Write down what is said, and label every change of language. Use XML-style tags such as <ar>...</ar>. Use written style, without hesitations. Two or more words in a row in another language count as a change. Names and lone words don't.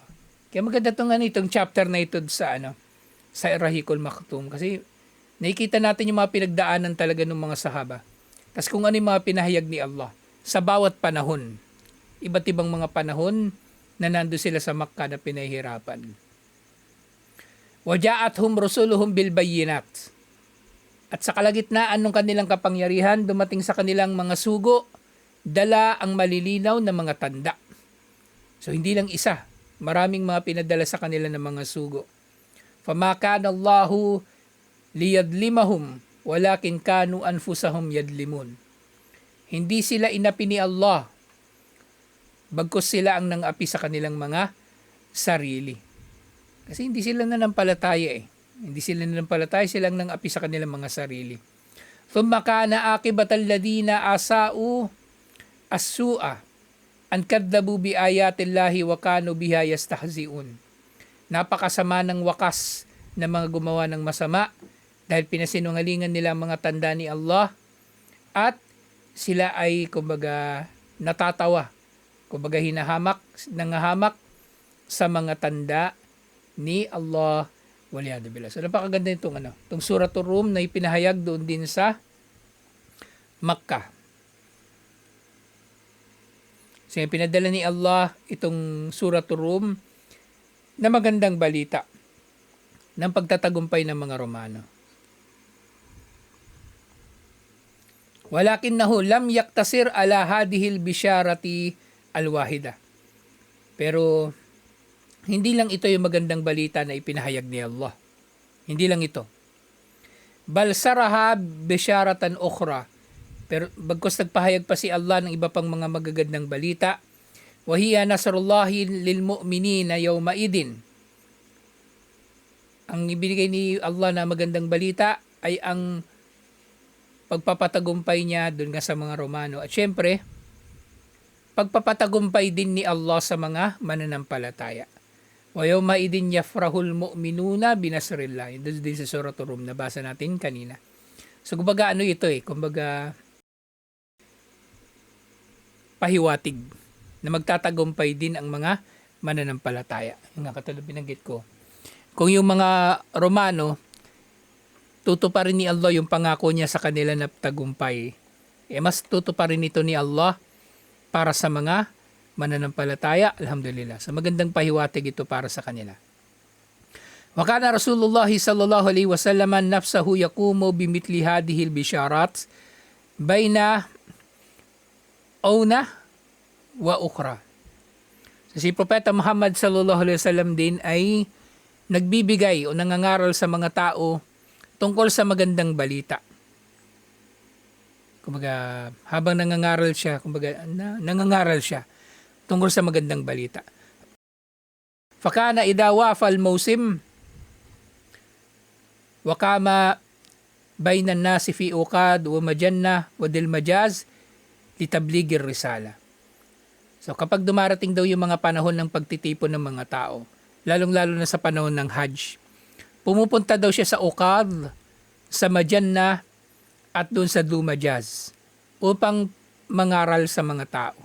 <tl>Kaya maganda itong chapter na ito sa Ar-Rahiqul Maktum, kasi nakikita natin yung mga pinagdaanan talaga ng mga sahaba. Tapos kung ano yung mga pinahayag ni Allah sa bawat panahon, iba't ibang mga panahon na nando sila sa Makkah na pinahihirapan.</tl> <ar>وجاءتهم رسلهم بالبينات.</ar> <tl>At sa kalagitnaan ng kanilang kapangyarihan, dumating sa kanilang mga sugo, dala ang malilinaw na mga tanda. So hindi lang isa, maraming mga pinadala sa kanila ng mga sugo.</tl> <ar>فما كان الله ليظلمهم ولكن كانوا أنفسهم يظلمون.</ar> <tl>Hindi sila inapi ni Allah, bagkus sila ang nang-api sa kanilang mga sarili. Kasi hindi sila nanampalataya Hindi sila nanampalataya, silang nang-api sa kanilang mga sarili.</tl> <ar>ثم كان عاقبة الذين أساءوا السوأى أن كذبوا بآيات الله وكانوا بها يستهزئون.</ar> <tl>Napakasama ng wakas ng mga gumawa ng masama dahil pinasinungalingan nila ang mga tanda ni Allah at sila ay kumbaga natatawa, kumbaga nangahamak sa mga tanda ni Allah</tl> <ar>والعياذ بالله.</ar> <tl>So napakaganda itong Suratul Rum na ipinahayag doon din sa Makkah. So pinadala ni Allah itong Suratul Rum na magandang balita ng pagtatagumpay ng mga Romano.</tl> <ar>ولكنه لم يقتصر على هذه البشارة الواحدة.</ar> <tl>Pero hindi lang ito yung magandang balita na ipinahayag ni Allah. Hindi lang ito.</tl> <ar>بل صرح ببشارة أخرى.</ar> <tl>Pero bagkus nagpahayag pa si Allah ng iba pang mga magagandang balita.</tl> <ar>وهي نصر الله للمؤمنين يومئذ.</ar> <tl>Ang ibinigay ni Allah na magandang balita ay ang pagpapatagumpay niya doon nga sa mga Romano. At syempre, pagpapatagumpay din ni Allah sa mga mananampalataya.</tl> <ar>ويومئذ يفرح المؤمنون بنصر الله.</ar> <tl>Doon din sa Suratul Rum, nabasa natin kanina. So, kumbaga ito kumbaga pahiwatig na magtatagumpay din ang mga mananampalataya. Yung nga katulad binanggit ko. Kung yung mga Romano, tutuparin ni Allah yung pangako niya sa kanila na tagumpay. Mas tutuparin ito ni Allah para sa mga mananampalataya, alhamdulillah. Sa magandang pahiwatig ito para sa kanila.</tl> <ar>وكان رسول الله صلى الله عليه وسلم نفسه يقوم بمثل هذه البشارات بين آونة وأخرى.</ar> <tl>So, si Propeta Muhammad</tl> <ar>صلى الله عليه وسلم</ar> <tl>din ay nagbibigay o nangangaral sa mga tao tungkol sa magandang balita. Kumbaga, habang nangangaral siya tungkol sa magandang balita.</tl> <ar>فكان إذا وافى الموسم وقام بين الناس في عكاظ ومجنة وذي المجاز لتبليغ الرسالة.</ar> <tl>So kapag dumarating daw yung mga panahon ng pagtitipon ng mga tao, lalong-lalo na sa panahon ng Hajj, pumupunta daw siya sa Uqad, sa Majanna, at doon sa Dumajaz upang mangaral sa mga tao.</tl>